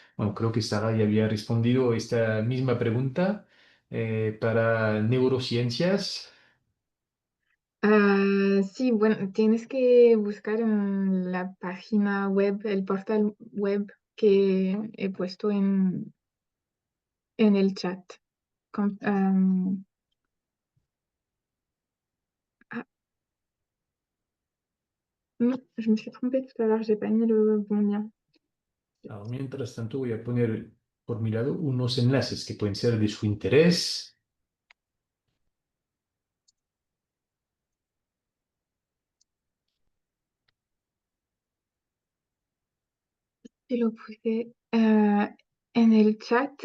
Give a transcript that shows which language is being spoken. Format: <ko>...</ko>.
<es>Bueno, creo que Sara ya había respondido esta misma pregunta para neurociencias. Sí, bueno, tienes que buscar en la página web, el portal web que he puesto en el chat.</es> <fr>Com- am, ah, non, je me suis trompée tout à l'heure, j'ai pas mis le bon lien.</fr> <es>Mientras tanto, voy a poner por mi lado unos enlaces que pueden ser de su interés. Y lo puse en el chat.</es>